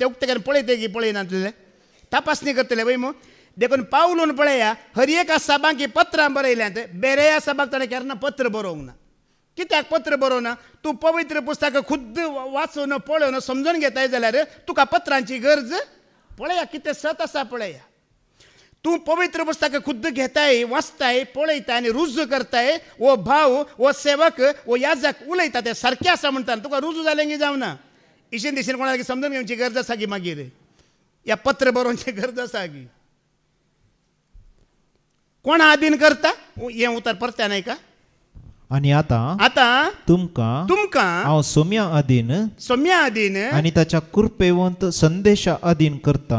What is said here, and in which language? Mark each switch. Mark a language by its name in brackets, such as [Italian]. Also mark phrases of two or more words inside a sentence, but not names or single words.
[Konkani] ते उक्तेच्यान पळयते गी पळयनातले तपासणी करतले वयमू देखून पावलून पळया हर एका सभांक पत्रां बरयल्यांत बेऱ्या सभाक ताणें केन्ना पत्र बरोवंक ना कित्याक पत्र बरोवना तूं पवित्र पुस्तकां खुद्द वाचून पळोवन समजून घेताय जाल्यार तुका पत्रांची गरज पळया कितें सत आसा पळया तूं पवित्र पुस्तकां खुद्द घेताय वाचताय पळयताय आनी रुजू करताय वो भाव वो सेवक वो याजक उलयता ते सारकें आसा म्हणटा तुका रुजू जालें की जावना इशेन दिशेन कोणाक समजून घेवची गरज आसा की मागीर या पत्र बरोवची गरज आसा की कोण अधीन करता हें उतर परत्यान आयका आनी आतां तुमकां हांव सोम्या अधीन आनी ताच्या कृपेवंत संदेशा अधीन करता